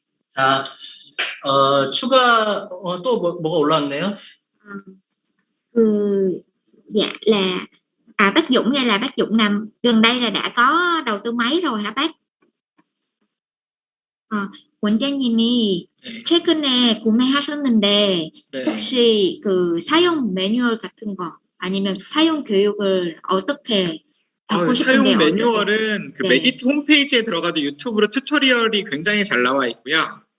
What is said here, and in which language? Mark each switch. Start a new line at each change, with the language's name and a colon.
Korean: 자, 추가 또 뭐가 올라왔네요.
Vietnamese: Dạ là bác Dũng đây là bác Dũng nằm gần đây là đã có đầu tư máy rồi hả bác?
Korean: 원장님이 최근에 구매하셨는데 네. 혹시 그 사용 매뉴얼 같은 거 아니면 사용 교육을 어떻게 받고 사용 싶은데 매뉴얼은 그 네. 메디트 홈페이지에 들어가도 유튜브로 튜토리얼이 굉장히 잘 나와 있고요.